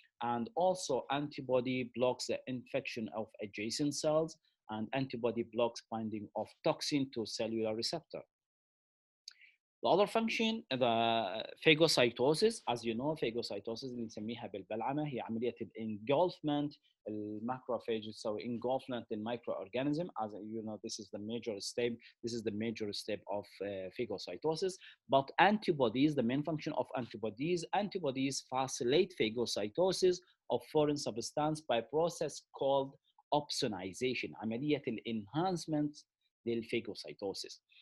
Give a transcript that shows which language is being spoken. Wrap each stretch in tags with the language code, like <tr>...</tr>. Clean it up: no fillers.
<en>And also antibody blocks the infection of adjacent cells, and antibody blocks binding of toxin to cellular receptor. The other function, the phagocytosis. As you know, phagocytosis</en> <ar>اللي نسميها بالبلعمة هي عملية</ar> <en>engulfment.</en> <ar>الماكروفاج تسوي engulfment للمicroorganism.</ar> <en>As you know, this is the major step. This is the major step of phagocytosis. But antibodies, the main function of antibodies facilitate phagocytosis of foreign substance by a process called opsonization.</en> <ar>عملية enhancement للphagocytosis.</ar>